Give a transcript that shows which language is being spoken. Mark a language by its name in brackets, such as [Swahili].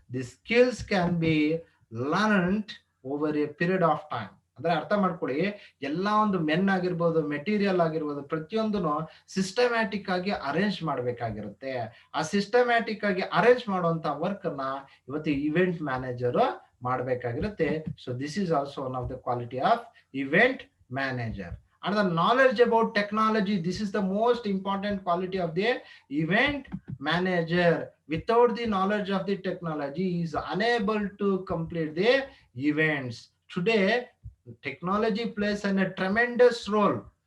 [English] The skills can be learned over a period of time. [Kannada] ಅಂದ್ರೆ ಅರ್ಥ ಮಾಡ್ಕೊಳ್ಳಿ, ಎಲ್ಲ ಒಂದು ಮೆನ್ ಆಗಿರ್ಬೋದು, ಮೆಟೀರಿಯಲ್ ಆಗಿರ್ಬೋದು, ಪ್ರತಿಯೊಂದನ್ನು ಸಿಸ್ಟಮ್ಯಾಟಿಕ್ ಆಗಿ ಅರೇಂಜ್ ಮಾಡ್ಬೇಕಾಗಿರುತ್ತೆ. ಆ ಸಿಸ್ಟಮ್ಯಾಟಿಕ್ ಆಗಿ ಅರೇಂಜ್ ಮಾಡುವಂತ ವರ್ಕ್ ಅನ್ನ ಇವತ್ತು event manager ಮಾಡ್ಬೇಕಾಗಿರುತ್ತೆ. [English] So this is also one of the quality of event manager. And the knowledge about technology, this is the most important quality of the event manager. Without the knowledge of the technology, he is unable to complete the events. Today technology plays a tremendous role.